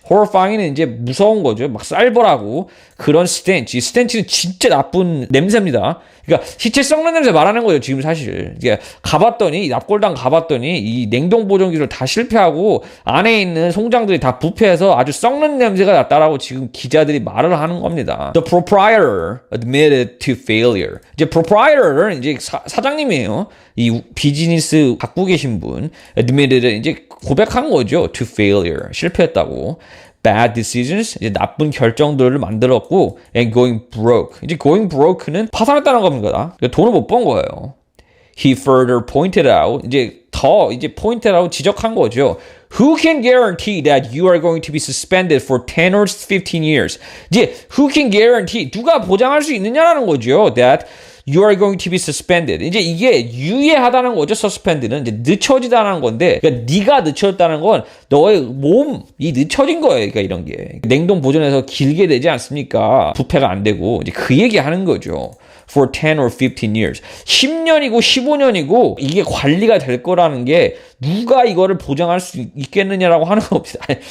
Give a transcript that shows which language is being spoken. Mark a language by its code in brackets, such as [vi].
[ko] horrifying은 이제 무서운 거죠. 막 쌀벌하고 그런 stench. 이 stench는 진짜 나쁜 냄새입니다. 그러니까 시체 썩는 냄새 말하는 거죠. 지금 사실. 이게 가봤더니 납골당 가봤더니 이 냉동 보존 기술 다 실패하고 안에 있는 송장들이 다 부패해서 아주 썩는 냄새가 났다라고 지금 기자들이 말을 하는 겁니다. [en] The proprietor admitted to failure. [ko] 이제 proprietor는 이제 사장님이에요. 이 비즈니스 갖고 계신 분 admitted 이제 고백한 거죠. [en] To failure. [ko] 실패했다고. [en] Bad decisions, [ko] 이제 나쁜 결정들을 만들었고, [en] and going broke. [ko] 이제 [en] going broke [ko] 는 파산했다는 겁니다. 그러니까 돈을 못 번 거예요. [en] He further pointed out, 이제 pointed out [ko] 지적한 거죠. [en] Who can guarantee that you are going to be suspended for 10 or 15 years? [ko] 이제 [en] who can guarantee, [ko] 누가 보장할 수 있느냐라는 거죠. [en] That you are going to be suspended. [ko] 이제 이게 유예하다는 거죠. suspend는 이제 늦춰지다는 건데, 그러니까 네가 늦춰졌다는 건 너의 몸이 늦춰진 거예요. 그러니까 이런 게 냉동 보존해서 길게 되지 않습니까? 부패가 안 되고 이제 그 얘기하는 거죠. [en] For 10 or 15 years. [ko] 10년이고 15년이고 이게 관리가 될 거라는 게 누가 이거를 보장할 수 있겠느냐라고 하는 겁니다.